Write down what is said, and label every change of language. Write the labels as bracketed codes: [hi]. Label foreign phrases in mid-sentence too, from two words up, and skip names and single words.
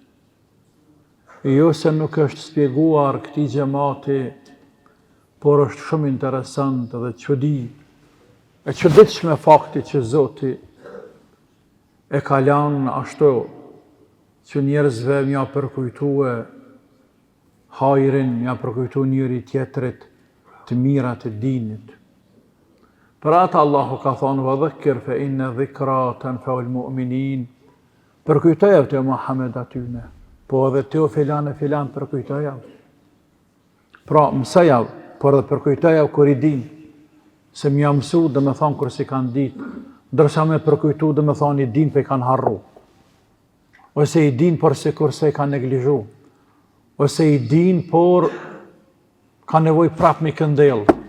[sq] jo se nuk është shpjeguar këtij xhamati, por është shumë interesant dhe çuditshme fakti që Zoti e ka lanë ashtu që njerëzve mja përkujtue hajrin, mja përkujtu njëri tjetrit të mirat e dinit. Për atë Allahu ka thonë, [ar] وذكر فإن الذكرى تنفع المؤمنين, [sq] përkujtoja të Muhammed atyne, po edhe të filan e filan përkujtoja. Pra, mësaja, por edhe përkujtoja kur i din, se m'ja mësu dhe me thonë kur si kanë ditë, ndërsa me përkujtu dhe me thonë i din për i kanë harru, ose i din por se kur se i kanë neglizhu, ose i din por ka nevoj prap me këndel.